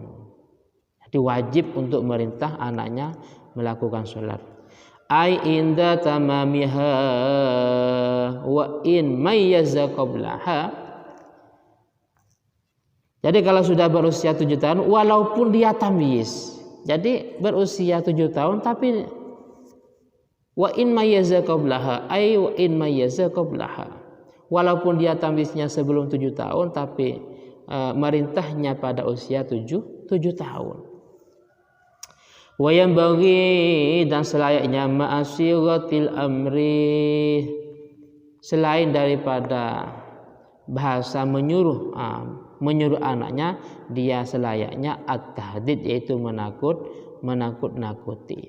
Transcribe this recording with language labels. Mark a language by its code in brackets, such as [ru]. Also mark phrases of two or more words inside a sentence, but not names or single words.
[id] Jadi wajib untuk merintah anaknya melakukan sholat. [ar] أي عند تمامها وإن ميز قبلها. [id] Jadi kalau sudah berusia 7 tahun walaupun dia tamyiz. Jadi berusia 7 tahun tapi [ar] وإن ميز قبلها، أي وإن ميز قبلها, [id] ay wa in mayyaza qablaha. Walaupun dia tamyiznya sebelum 7 tahun tapi merintahnya pada usia 7 tahun. [ar] وينبغي, [id] dan selayaknya [ar] مع سائر الأمر, [id] selain daripada bahasa menyuruh anaknya, dia selayaknya at-tahdid, yaitu menakut-nakuti.